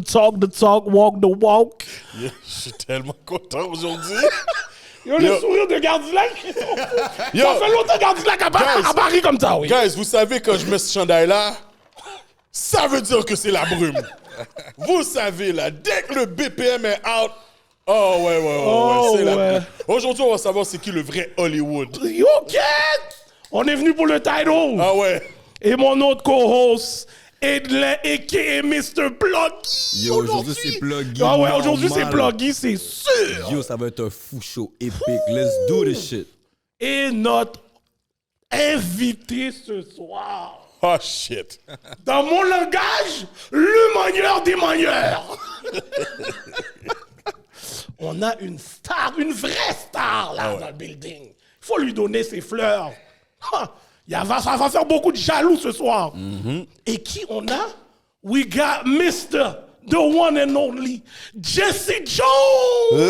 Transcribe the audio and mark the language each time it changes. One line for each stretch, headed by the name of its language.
English: Talk the Talk, Walk the Walk.
French: Yeah, je suis tellement content aujourd'hui. Yo, le sourire de Gardilac. Yo. Ça fait longtemps Gardilac à Paris comme ça, oui. Guys, vous savez, quand je mets ce chandail-là, ça veut dire que c'est la brume. Vous savez, là, dès que le BPM est out, oh ouais, c'est la brume. Aujourd'hui, on va savoir c'est qui le vrai Hollywood. Yo, Cat! On est venu pour le title. Ah ouais. Et mon autre co-host, Edlin, a.k.a.
English: Mr. Pluggy.
French: Yo, aujourd'hui, c'est Pluggy. Ah ouais, aujourd'hui, normal. c'est Pluggy, c'est sûr. Yo, ça va être un fou show épique.
English: Let's do this shit.
French: Et notre invité ce soir,
English: Oh shit.
French: dans mon langage, le manieur des manieurs. On a une star, une vraie star là dans le building. Il faut lui donner ses fleurs. Ha! Ça va faire beaucoup de jaloux ce soir. Et qui on a?
English: We got Mr. The one and only Jesse Jones.